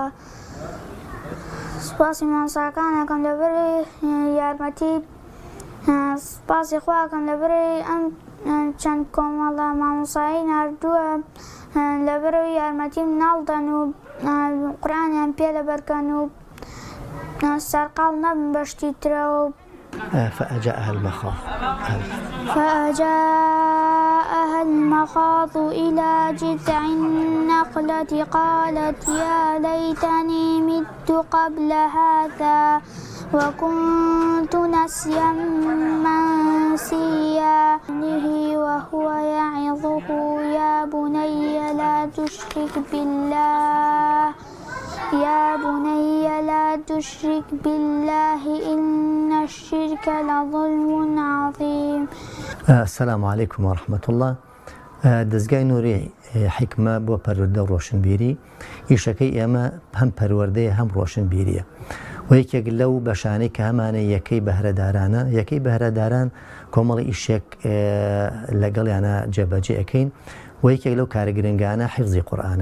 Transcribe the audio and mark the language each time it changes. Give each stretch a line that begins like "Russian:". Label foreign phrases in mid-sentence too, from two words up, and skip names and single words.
Central Kurdish: سوپاسی مامۆساکانەکەم لەبەری یارمەتی سپاسی خواکەم لەبەرەوەی ئەم چەند کۆمەڵە مامۆسایی ناردووە لەبەرەوەی یارمەتیم ناڵدەن و قورئانیان پێ لەبەرکەن و سەرقاڵ نەبن بەشتی ترەوە.
Arabic: فأجاءها المخاض إلى جذع النخلة قالت يا ليتني مت قبل هذا وكنت نسيا منسيا. وهو يعظه يا بني لا تشرك بالله إن الشرك لظلم عظيم. السلام عليكم ورحمة الله.
Central Kurdish: دەستگای نووری حیکمە بۆ پەروەردە و ڕۆشنبیری ئیشەکەی ئێمە هەم پەروەردەیە هەم ڕۆشنبیریە و یەکێک لەو بەشانەی کە هەمانە یەکەی بەهرەدارانە. یەکەی بەهرەداران کۆمەڵی ئیشێک لەگەڵیانە جێبەجێ ئەەکەین و یەکێک لەو کارە گرنگانە حیفزی قورئانە.